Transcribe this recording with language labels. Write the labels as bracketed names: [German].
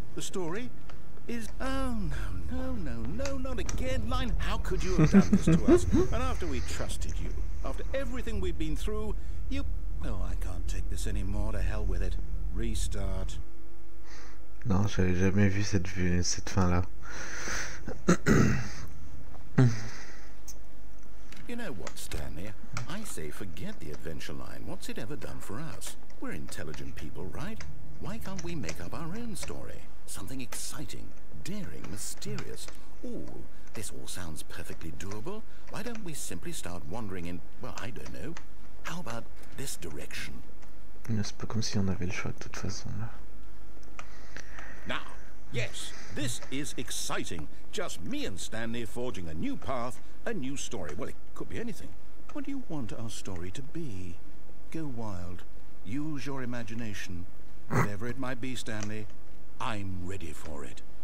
[English] The story is... Oh, no, not again. Line, how could you have done this to us? And after we trusted you, after everything we've been through, you... Oh, I can't take this anymore. To hell with it. Restart. [French] Non, j'avais jamais vu cette fin-là. [English] You know what, Stanley? I say forget the adventure line. What's it ever done for us? We're intelligent people, right? Why can't we make up our own story? Something exciting, daring, mysterious. Ooh, this all sounds perfectly doable. Why don't we simply start wandering in, well, I don't know. How about this direction? [French] C'est pas comme si on avait le choix de toute façon, là. [English] Now, yes, this is exciting. Just me and Stanley forging a new path, a new story. Well, it could be anything. What do you want our story to be? Go wild. Use your imagination. Whatever it might be, Stanley, I'm ready for it.